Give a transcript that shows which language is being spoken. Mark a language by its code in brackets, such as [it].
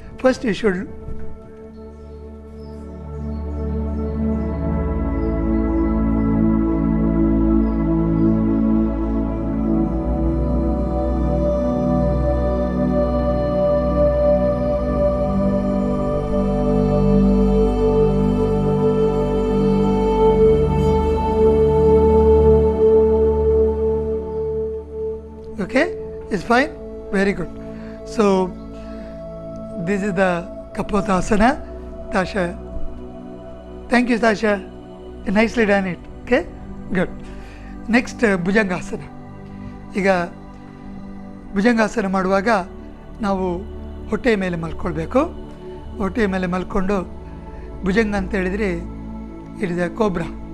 [en] First you should is fine. Very good. So this is the Kapotasana. Tasha, thank you Tasha, nicely done it. Okay, good. Next Bhujangasana. [kn] ಈಗ ಭುಜಂಗಾಸನ ಮಾಡುವಾಗ ನಾವು ಹೊಟ್ಟೆಯ ಮೇಲೆ ಮಲ್ಕೊಳ್ಬೇಕು. ಹೊಟ್ಟೆಯ ಮೇಲೆ ಮಲ್ಕೊಂಡು ಭುಜಂಗ ಅಂತ ಹೇಳಿದರೆ [en] It is a cobra.